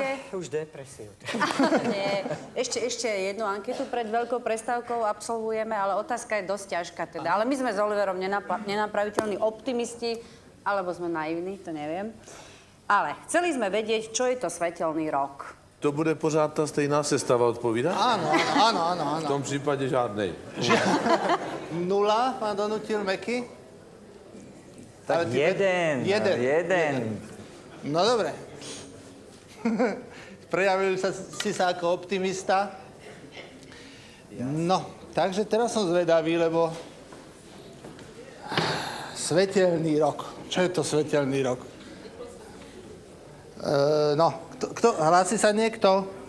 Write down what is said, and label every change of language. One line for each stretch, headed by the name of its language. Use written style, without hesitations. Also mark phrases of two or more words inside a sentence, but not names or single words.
Slovak: už depresiu. Nie, ešte jednu anketu pred veľkou prestávkou absolvujeme, ale otázka je dosť ťažká teda. Ale my sme s Oliverom nenapraviteľní optimisti, alebo sme naivní, to neviem. Ale chceli sme vedieť, čo je to svetelný rok.
Czech: To bude pořád ta stejná sestava odpovídat?
Slovak: Áno.
Czech: V tom případě žádnej.
Slovak: 0, pán Donutil, Meky? Tak jeden. No dobre. Prejavil si sa ako optimista. No, takže teraz som zvedavý, lebo... Svetelný rok. Čo je to svetelný rok? Hlási sa niekto?